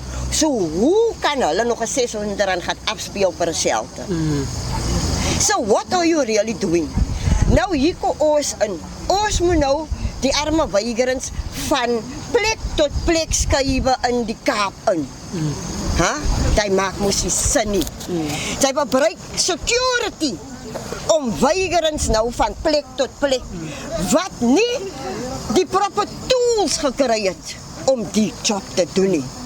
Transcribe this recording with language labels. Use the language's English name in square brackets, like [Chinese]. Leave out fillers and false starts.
[Afrikaans] So hoe kan hulle nog 'n R600 gaan afspeel vir 'n shelter? [English] So what are you really doing? [Afrikaans] Nou hier kom ons in. Ons moet nou die arme weigerings van plek tot plek skuif in die Kaap in. Dit maak mos nie sin nie. Sy gebruik security om weigerings nou van plek tot plek wat nie die proper tools gekry het om die job te doen nie.